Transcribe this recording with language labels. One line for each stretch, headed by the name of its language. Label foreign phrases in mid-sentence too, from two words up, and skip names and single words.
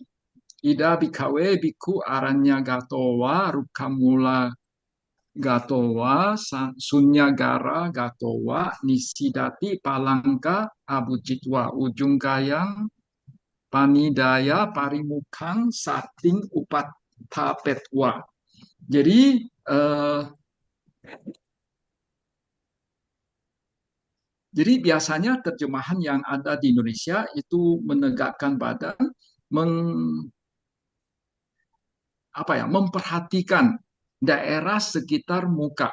Pali: Ida bikawe biku aranya gatowa rukamula gatowa sunyagara gatowa nisidati palangka abujitwa ujung kayang panidaya parimukang sating upat tapetwa.
Indonesian: Jadi jadi biasanya terjemahan yang ada di Indonesia itu menegakkan badan, meng, memperhatikan daerah sekitar muka.